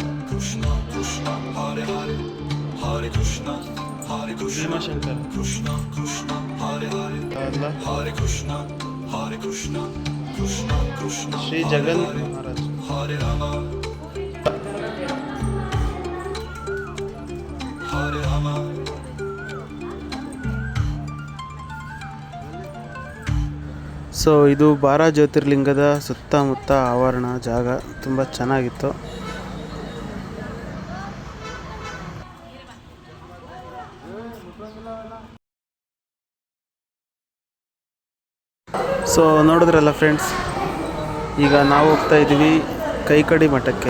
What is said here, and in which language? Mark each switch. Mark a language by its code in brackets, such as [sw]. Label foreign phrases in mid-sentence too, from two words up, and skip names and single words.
[sa] कृष्ण कृष्ण, हरे हरे, हरे कृष्ण, हरे कृष्ण, [kn] ಭೀಮಶಂಕರ, [sa] कृष्ण कृष्ण, हरे हरे, [kn] ಅಲ್ಲ [sa] हरे कृष्ण, हरे कृष्ण, कृष्ण कृष्ण, [kn] ಶ್ರೀ ಜಗನ್ನಾಥ ಮಹಾರಾಜ್, [sa] हरे राम, हरे राम. [kn] ಸೊ ಇದು ಬಾರಾ ಜ್ಯೋತಿರ್ಲಿಂಗದ ಸುತ್ತಮುತ್ತ ಆವರಣ ಜಾಗ ತುಂಬ ಚೆನ್ನಾಗಿತ್ತು. ಸೊ ನೋಡಿದ್ರಲ್ಲ ಫ್ರೆಂಡ್ಸ್, ಈಗ ನಾವು ಹೋಗ್ತಾ ಇದ್ದೀವಿ ಕೈಕಡಿ ಮಠಕ್ಕೆ.